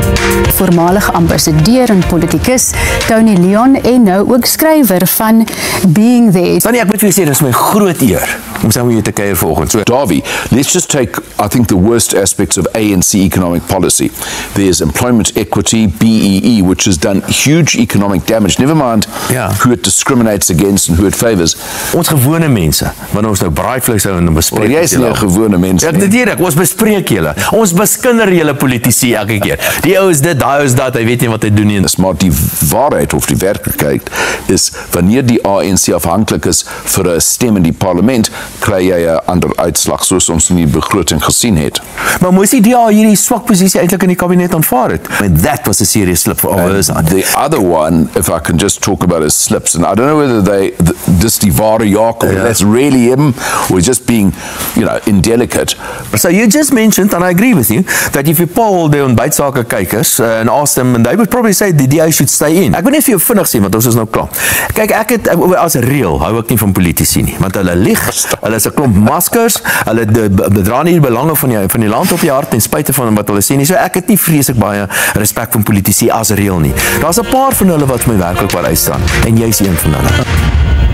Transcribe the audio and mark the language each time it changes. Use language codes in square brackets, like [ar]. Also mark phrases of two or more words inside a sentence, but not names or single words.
[af] Voormalige ambassadeur en politicus Tony Leon en nou ook skrywer van Being There. Tony, ek moet vir julle sê, dit is my groot eer om saam met julle te kuier vanoggend. So, Davie, [en] let's just take, I think, the worst aspects of ANC economic policy. There's employment equity, BEE, which has done huge economic damage. Never mind who it discriminates against and who it favours. [af] Ons gewone mense, wanneer ons nou braaivleis hou en bespreek. Jy is nie 'n gewone mens nie. Natuurlik, ons bespreek julle. Ons beskinder julle politici elke keer. Die ou is dit, daai is dat, hy weet nie wat hy doen nie. Maar die waarheid of die werklikheid is, wanneer die ANC afhanklik is vir 'n stem in die parlement, kry jy 'n ander uitslag soos ons in die begroting gesien het. Maar moes die DA hierdie swak posisie eintlik in die kabinet aanvaar het? [en] And that was a serious slip for our side. The other one, if I can just talk about his slips, and I don't know whether [af] dis die ware Jacob, [en] that's really him, or just being, indelicate. So you just mentioned, and I agree with you, that if you poll the [af] ontbytsake kykers [en] and ask them, and they would probably say the DA should stay in. [af] Ek wil net vir jou vinnig sê, want ons is nou klaar. Kyk, ek het as reël hou ek nie van politici nie, want hulle lieg, hulle is 'n klomp maskers, hulle dra nie die belange van die land op die hart ten spyte van wat hulle sê nie. So ek het nie vreeslik baie respek van politici as reël nie. Daar's 'n paar van hulle wat vir my werklik waar uitstaan, en jy's een van hulle.